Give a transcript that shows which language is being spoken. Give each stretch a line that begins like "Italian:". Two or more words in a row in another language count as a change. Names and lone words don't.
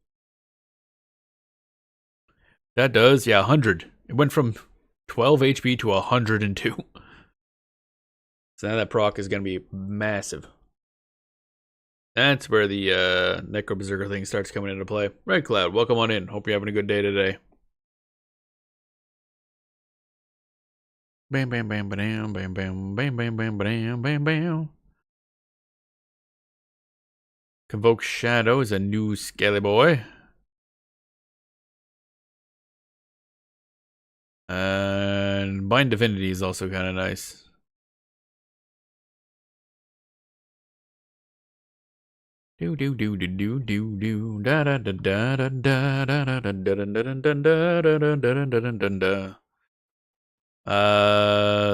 English: That does, yeah, 100. It went from 12 HP to 102. So now that proc is going to be massive. That's where the necroberserker thing starts coming into play. Red Cloud, welcome on in. Hope you're having a good day today. Bam bam bam bam bam bam bam bam bam bam bam bam. Convoke Shadow is a new scaly boy. And Bind Divinity is also kind of nice. Do do do do do do do da da da da da da da da da da da da.